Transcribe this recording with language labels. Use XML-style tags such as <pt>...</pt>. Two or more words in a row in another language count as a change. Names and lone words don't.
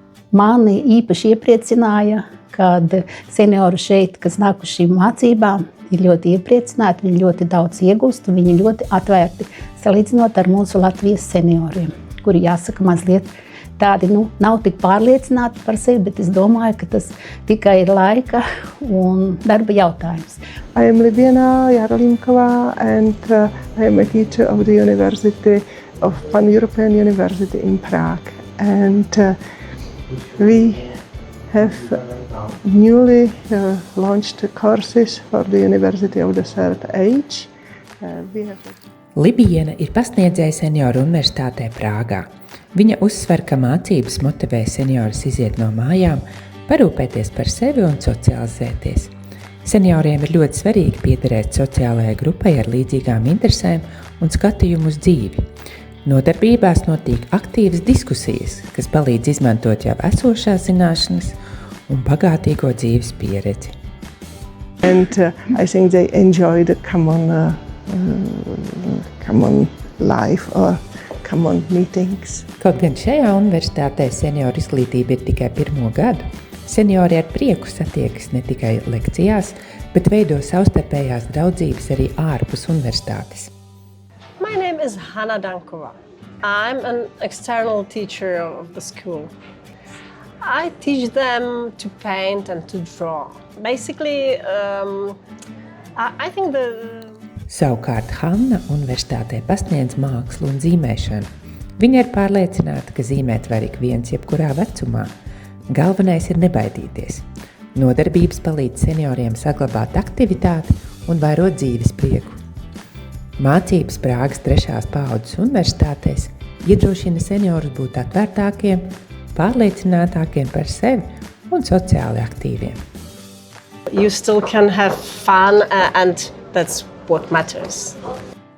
<lv>Mani īpaši iepriecināja, kad seniori šeit, kas nāk uz šīm mācībām, ir ļoti iepriecināti, viņi ļoti daudz iegūst un viņi ļoti atvērti salīdzinot ar mūsu Latvijas senioriem, kuri jāsaka mazliet tādi, nav tik pārliecināti par sevi, bet es domāju, ka tas tikai ir laika un darba jautājums.</lv> <en>I am Lidiana Jarolimkova and I am a teacher of the University of Pan-European University in Prague. And we have newly launched courses for the University of the Third Age.</en> <lv>Libiena ir pasniedzēja senioru universitātē Prāgā. Viņa uzsver, ka mācības motivē seniorus iziet no mājām, parūpēties par sevi un socializēties. Senioriem ir ļoti svarīgi piederēt sociālajai grupai ar līdzīgām interesēm un skatījumu uz dzīvi. Nodarbībās notiek aktīvas diskusijas, kas palīdz izmantot jau esošās zināšanas un bagātīgo dzīves pieredzi.</lv> <en>And I think they enjoy the common life or common meetings.</en> <lv>Kaut gan šajā universitātē senioru izglītība ir tikai 1. gadu, seniori ar prieku satiekas ne tikai lekcijās, bet veido savstarpējās draudzības arī ārpus universitātes.</lv> <en>My name is Hanna Dankova. I'm an external teacher of the school. I teach them to paint and to draw. Basically, I think</en> <lv>Savukārt Hanna universitātē pasniedz mākslu un zīmēšanu. Viņa ir pārliecināta, ka zīmēt var ik viens jebkurā vecumā. Galvenais ir nebaidīties. Nodarbības palīdz senioriem saglabāt aktivitāti un vairot dzīves prieku. Mācības Prāgas 3. paaudzes universitātēs iedrošina seniorus būt atvērtākiem, pārliecinātākiem par sevi un sociāli aktīviem.</lv> <en>You still can have fun and that's what matters.</en>